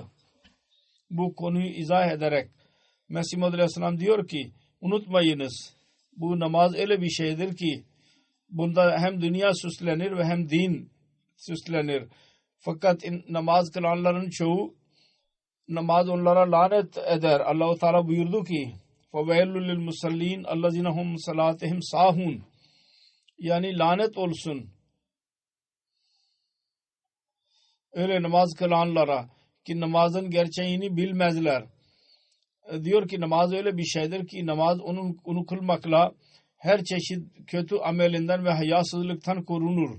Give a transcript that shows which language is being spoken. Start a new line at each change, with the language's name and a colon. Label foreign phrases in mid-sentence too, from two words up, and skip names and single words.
Turkish: Bu konuyu izah ederek Mesih Muhammed Aleyhisselam diyor ki unutmayınız bu namaz öyle bir şeydir ki bunda hem dünya süslenir ve hem din süslenir. Fakat namaz kılanların çoğu namaz onlara lanet eder. Allah-u Teala buyurdu ki
Arabic: فَوَيْلُ لِلْمُسَلِّينَ الَّذِينَ هُمْ صَلَاتِهِمْ سَاهُونَ
Turkish: yani lanet olsun öyle namaz kılanlara ki namazın gerçeğini bilmezler. Diyor ki namaz öyle bir şeydir ki namaz onu kılmakla her çeşit kötü amelinden ve hayasızlıktan korunur.